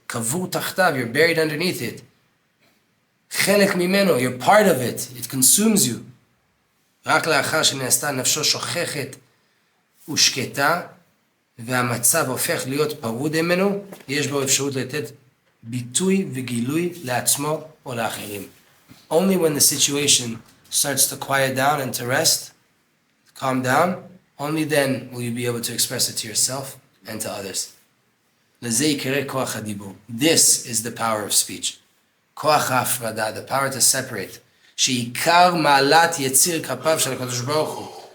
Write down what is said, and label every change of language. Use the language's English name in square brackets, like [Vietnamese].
[English] You're buried underneath it. You're part of it. It consumes you. [Hebrew] רק לאחר שנעשתה נפשו שוכחת ושקטה והמצב הופך להיות פרוד ממנו, יש בו אפשרות לתת ביטוי וגילוי לעצמו או לאחרים. [English] Only when the situation starts to quiet down and to rest, calm down, only then will you be able to express it to yourself and to others. [Hebrew] לזה יקרא כוח הדיבור. [English] This is the power of speech. [Hebrew] כוח ההפרדה, [English] the power to separate. [Hebrew] שעיקר מעלת יציר כפיו של הקדוש ברוך הוא.